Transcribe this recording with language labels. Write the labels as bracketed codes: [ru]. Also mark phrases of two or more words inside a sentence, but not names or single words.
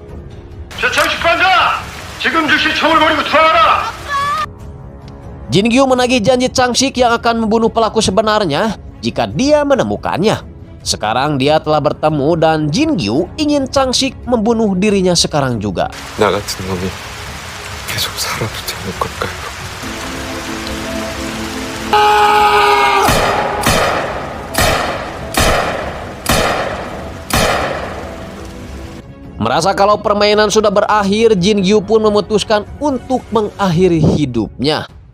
[id] Jin Gyu menagih janji Chang Sik yang akan membunuh pelaku sebenarnya jika dia menemukannya. Sekarang dia telah bertemu dan Jin Gyu ingin Chang Sik membunuh dirinya sekarang juga. [ko] 나 같은 놈이 계속 살아붙어 있는 걸까요? [id] Merasa kalau permainan sudah berakhir, Jin Gyu pun memutuskan untuk mengakhiri hidupnya.